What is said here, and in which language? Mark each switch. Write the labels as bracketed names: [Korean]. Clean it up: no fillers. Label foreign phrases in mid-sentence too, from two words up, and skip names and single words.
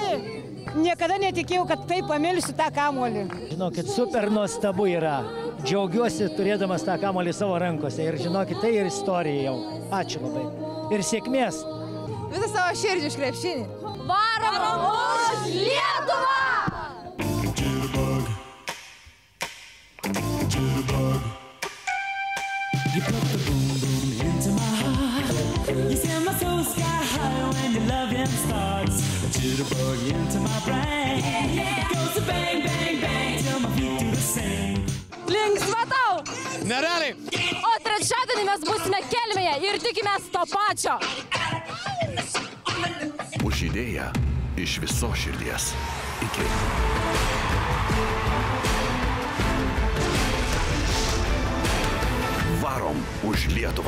[Lithuanian] Niekada netikėjau, kad taip pamilsiu tą kamuolį. Žinokit, super nuostabu yra. Džiaugiuosi turėdamas tą kamuolį savo rankose. Ir žinokit, tai ir istorija jau. Ačiū labai. Ir sėkmės. Visą savo širdį už krepšinį. Varom už Lietuvą! [English] You put the boom boom into my heart. You send my soul sky high when your loving starts. Jitterbug into my brain. It goes to bang bang bang till my feet do the same. [Lithuanian] Linksma tau! Nerealiai! O trečiadienį mes būsime Kelmėje ir tikimės to pačio. Už idėją iš visos širdies. Iki. Varom už Lietuvą.